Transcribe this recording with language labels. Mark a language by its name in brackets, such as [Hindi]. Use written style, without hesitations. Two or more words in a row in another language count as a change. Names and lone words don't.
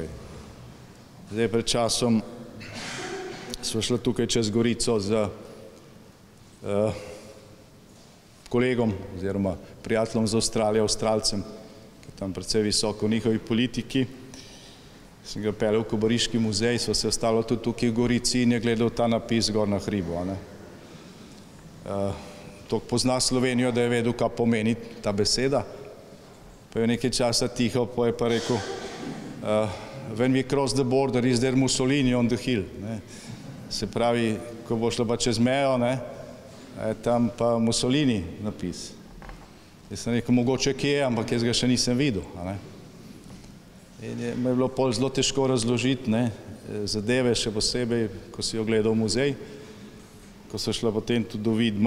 [Slovenian] Zdaj pred časom sva šla tukaj čez Gorico z kolegom oziroma prijateljem z Avstralije, Avstralcem, ki je tam precej visoko v njihovi politiki. Sem ga peljal v Kobariški muzej, sva se ostala tudi tukaj v Gorici in je gledal ta napis gor na hribu. Toliko pozna Slovenijo, da je vedel, kaj pomeni ta beseda. Pa je nekaj časa tiho, pa je pa rekel, [English] when we cross the border, is there Mussolini on the hill? [Slovenian] Se pravi, ko bo šla pa čez mejo, je tam pa Mussolini napis. Jaz sem rekel, mogoče kje je, ampak jaz ga še nisem videl. In me je bilo pol zelo težko razložiti zadeve, še posebej, ko si jo gledal v muzej, ko so šla potem tudi do Vidma.